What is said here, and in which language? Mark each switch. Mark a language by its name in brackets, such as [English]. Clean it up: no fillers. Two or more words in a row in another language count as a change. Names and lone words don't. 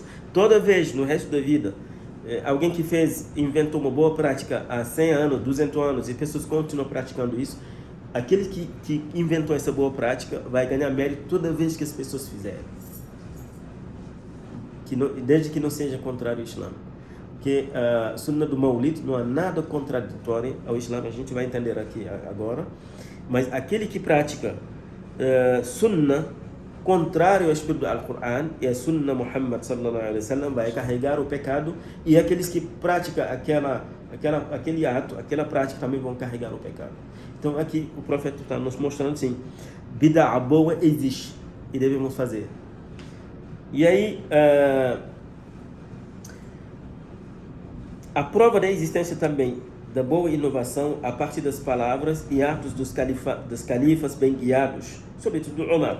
[Portuguese] Toda vez no resto da vida, alguém que inventou uma boa prática há 100 anos, 200 anos, e pessoas continuam praticando isso, aquele que inventou essa boa prática vai ganhar mérito toda vez que as pessoas fizerem. desde que não seja contrário ao Islã. Porque a sunna do Maulid não há nada contraditório ao Islã, a gente vai entender aqui agora. Mas aquele que pratica sunna contrário ao espírito do Alcorão e a sunna Muhammad [Arabic] صلى الله عليه وسلم [Portuguese] vai carregar o pecado, e aqueles que praticam aquele ato, aquela prática também vão carregar o pecado. Então aqui o profeta está nos mostrando assim, bid'a boa existe e devemos fazer. E aí a prova da existência também da boa inovação a partir das palavras e atos dos califas bem guiados, sobretudo Omar.